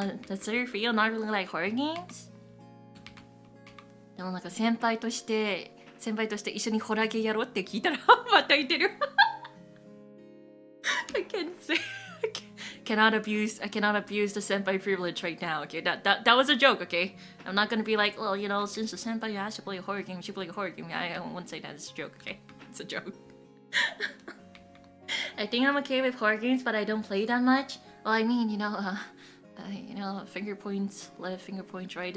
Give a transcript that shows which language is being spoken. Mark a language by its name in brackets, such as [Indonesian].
[English] Does it feel not really like horror games? [Japanese] でもなんか先輩として一緒にホラーゲーやろうって聞いたらまた言ってる。 [English] I can't say. I cannot abuse the senpai privilege right now. Okay, that was a joke. Okay, I'm not gonna be like, well, you know, since the senpai has to play a horror game, you should play a horror game. I won't say that. It's a joke. Okay, it's a joke. I think I'm okay with horror games, but I don't play that much. Well, I mean, you know, finger points left, finger points right.